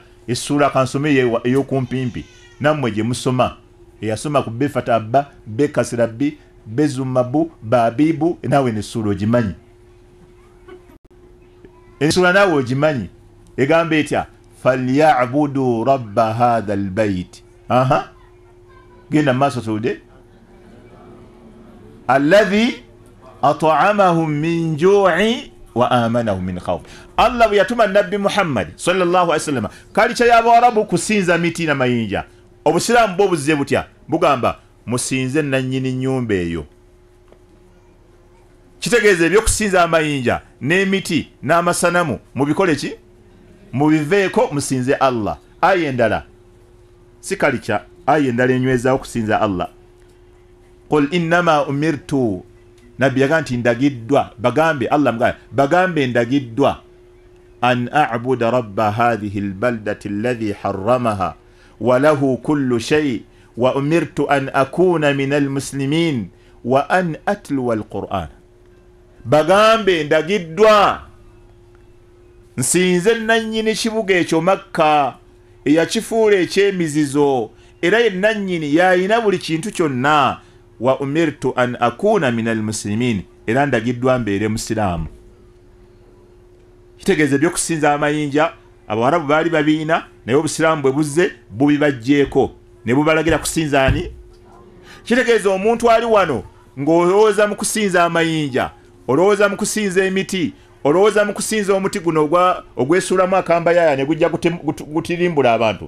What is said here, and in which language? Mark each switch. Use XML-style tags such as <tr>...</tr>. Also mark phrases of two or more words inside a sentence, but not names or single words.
<lg>Essuula kansome ey'okumpimpi nammwe gye musoma, eyasoma ku Befata Abba, Bekasirabbi, Bezumabu, Babibu, naawe n'essuula ogimanyi. Essuula naawe ogimanyi. Egamba etya?</lg> <ar>فليعبدوا رب هذا البيت.</ar> <lg>Genda maaso tuwulire.</lg> <ar>الذي أطعمهم من جوع و آمنهم من خوف.</ar> <lg>Allah bwe yatuma Nabbi Muhammad</lg> <ar>صلى الله عليه وسلم</ar> <lg>kalicha y'Abawarabu kusinza miti na mayinja. Obusiraamu bwo buzze butya? Bugamba musinze nannyini nnyumba eyo. Kitegeeza ebyokusinza amayinja n'emiti n'amasanamu mubikole ki? Mubiveeko musinze Allah. Aya endala si kalicha, aya endala enyweza okusinza Allah.</lg> <ar>قل إنما أمرت,</ar> <lg>Nabbi yaga nti ndagiddwa, bagambe Allah mga bagambe ndagiddwa</lg> <ar>أن أعبد رب هذه البلدة الذي حرمها و له كل شيء و أمرت أن أكون من المسلمين و أن أتلو القرآن.</ar> <lg>Bagambe ndagiddwa nsinze nannyini kibuga ekyo Makka eyakifuula ekyemizizo era ye nannyini yayina buli kintu kyonna.</lg> <ar>و أمرت أن أكون من المسلمين,</ar> <lg>era ndagiddwa mbeere musiraamu. Kitegeeza ebyokusinza amayinja Abawarabu baali babiina, naye Obusiraamu bwe buzze bubibajjeeko ne bubalagira kusinza ani? Kitegeeza omuntu ali wano ng'olowooza mu kusinza amayinja, olowooza mu kusinza emiti, olowooza mu kusinza omuti guno ogwesuulamu akamba yaaya ne gujja gutirimbula abantu.</lg>